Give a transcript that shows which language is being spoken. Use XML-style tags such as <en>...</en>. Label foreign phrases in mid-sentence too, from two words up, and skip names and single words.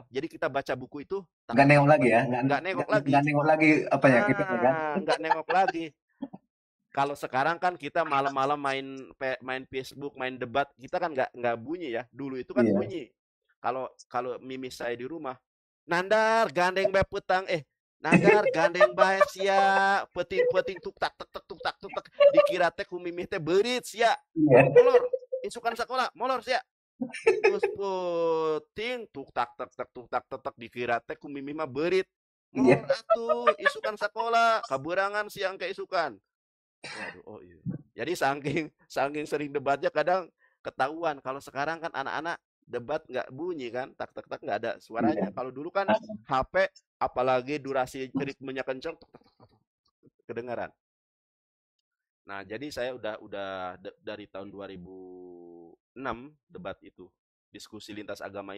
<id>Jadi kita baca buku itu tak Nggak tak tak nengok tak, lagi tak. ya, Nggak nengok lagi. nggak nengok lagi apa ya kita kan. Nggak nengok lagi. Kalau sekarang kan kita malam-malam main Facebook, main debat, kita kan nggak bunyi ya. Dulu itu kan Iya.</id> <su>bunyi.</su> <id>Kalau kalau mimis saya di rumah,</id> <su>Nandar gandeng bae petang Nandar gandeng bae sia peting-peting tuk tak tuk tak tuk tak tuk tak dikira teh ku mimih teh beurit sia.</su> <id>Iya.</id> <su>Molor, isukan sekolah, molor sia. Terus puting tuk tak tuk tak tuk tak tuk tak dikira teh ku mimih mah beurit. Molor</su> <id>Iya.</id> <su>atuh, isukan sekolah, kaberangan siang ke isukan.</su> <id>Waduh, oh iya. Jadi saking saking sering debatnya kadang ketahuan. Kalau sekarang kan anak-anak debat nggak bunyi kan, tak tak tak nggak ada suaranya. Iya. Kalau dulu kan HP, apalagi durasi ritmenya kenceng, tuk, tuk, tuk, tuk, kedengaran. Nah, jadi saya udah dari tahun 2006 debat itu, diskusi lintas agama itu.</id>